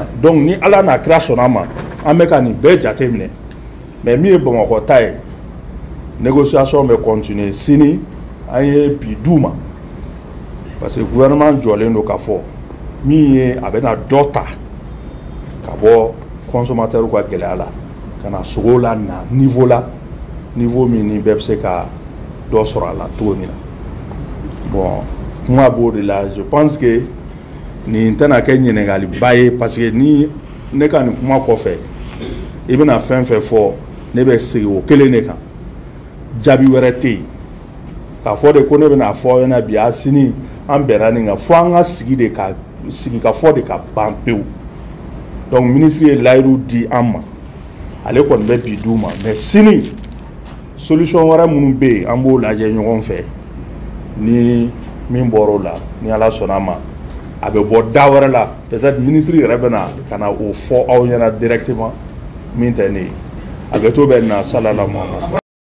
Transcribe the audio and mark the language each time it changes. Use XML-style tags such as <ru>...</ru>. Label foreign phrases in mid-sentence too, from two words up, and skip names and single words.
<bm>donc ni ala n'a kira sɔnna ma an bɛ ka nin bɛɛ jateminɛ mais min ye Bamakɔ ta ye négociation bɛ continuer sini an ye bi d'u ma</bm> <fr>parce que gouvernement</fr> <bm>jɔlen don k'a fɔ min ye a bɛna dɔ ta ka bɔ consommateur ka gɛlɛya la ka na sogo la na niveau min ni bɛɛ bɛ se ka dɔ sɔrɔ a la cogo min na bon kuma b'o de la</bm> <fr>je pense que</fr> <bm>nin tɛna kɛ ɲininkaliba ye parce que ni ne ka nin kuma kɔfɛ i bɛna fɛn fɛn fɔ ne bɛ sigi o kelen de kan jaabi wɛrɛ tɛ yen k'a fɔ de ko ne bɛna fɔ aw ɲɛna bi a sini an bɛnna nin kan fo an ka sigi ka fɔ de ka ban pewu</bm> <fr>donc ministre</fr> <bm>ye layiru di an ma ale kɔni bɛ bi d'u ma mais sini solution wɛrɛ minnu bɛ yen an b'o lajɛ ɲɔgɔn fɛ ni min bɔr'o la ni Ala sɔnna ma a bɛ bɔ da wɛrɛ la</bm> <fr>peut-être ministre</fr> <bm>yɛrɛ bɛ na ka na o fɔ aw ɲɛna directement min tɛ ne ye a bɛ to bɛ na salala Muhamadu</bm>